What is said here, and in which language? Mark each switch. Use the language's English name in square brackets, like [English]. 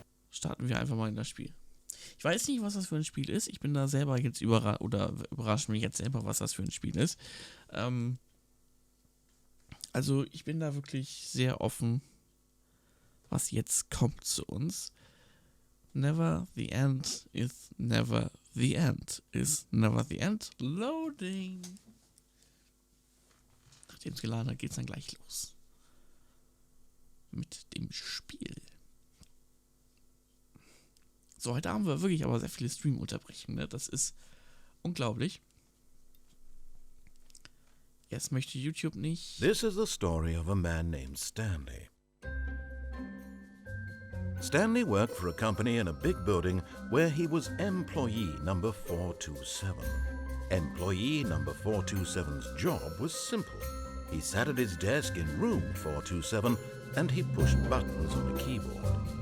[German] Starten wir einfach mal in das Spiel. Ich weiß nicht, was das für ein Spiel ist. Ich bin da selber jetzt überrascht mich jetzt selber, was das für ein Spiel ist. Also ich bin da wirklich sehr offen, was jetzt kommt zu uns. [English] Never the end is never the end is never the end. Loading. [German] Nachdem es geladen hat, geht es dann gleich los. Mit dem Spiel. So, heute haben wir wirklich aber sehr viele Stream-Unterbrechungen, ne? Das ist unglaublich. Jetzt möchte YouTube nicht. [English] This is the story of a man named Stanley. Stanley worked for a company in a big building where he was employee number 427. Employee number 427's job was simple. He sat at his desk in room 427 and he pushed buttons on a keyboard.